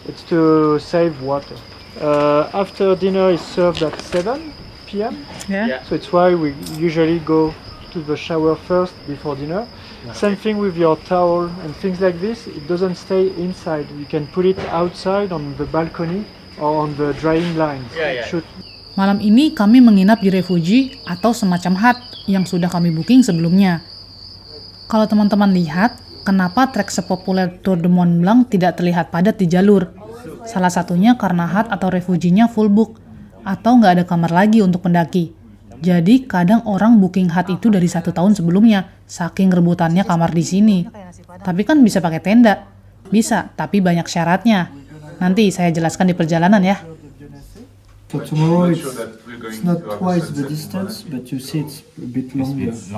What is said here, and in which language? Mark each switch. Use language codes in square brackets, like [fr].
[en] It's to save water. After dinner is served at 7 p.m. [id] Ya. [en] So it's why we usually go to the shower first before dinner. Same thing with your towel and things like this. It doesn't stay inside. You can put it outside on the balcony or on the drying lines. [id] Malam ini kami menginap di Refugee atau semacam hut yang sudah kami booking sebelumnya. Kalau teman-teman lihat, kenapa trek sepopuler Tour de Mont Blanc tidak terlihat padat di jalur? Salah satunya karena hut atau refuginya full book, atau nggak ada kamar lagi untuk pendaki. Jadi kadang orang booking hut itu dari 1 tahun sebelumnya, saking rebutannya kamar di sini. Tapi kan bisa pakai tenda. Bisa, tapi banyak syaratnya. Nanti saya jelaskan di perjalanan ya. [en] So tomorrow it's not twice the distance, but you see it's a bit longer.